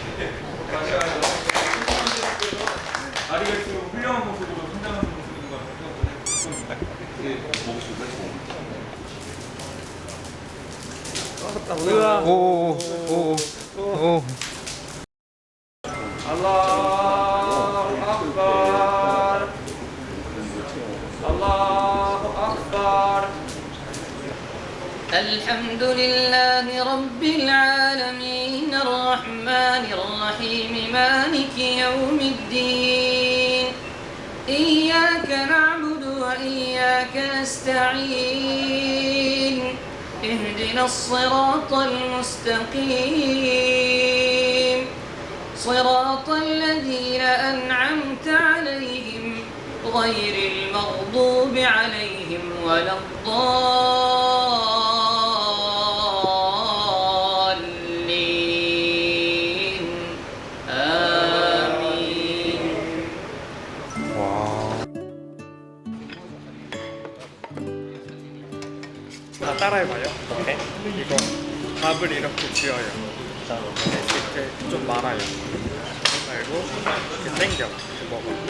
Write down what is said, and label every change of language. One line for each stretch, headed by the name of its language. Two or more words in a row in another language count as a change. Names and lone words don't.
Korean: 아리갈수록 훌륭한 모습으로 성장하는 모습인 것 같아서 오오오오
Arabic: الله أكبر الله أكبر الحمد لله رب العالمين الرحمن الرحيم مالك يوم الدين إياك نعبد وإياك نستعين اهدنا الصراط المستقيم صراط الذين أنعمت عليهم غير المغضوب عليهم ولا الضالين آمين.
Korean: 다 따라해봐요. 네? 이거 밥을 이렇게 쥐어요. 이렇게 좀 말아요. 말고 이렇게 당겨. 이렇게 먹어.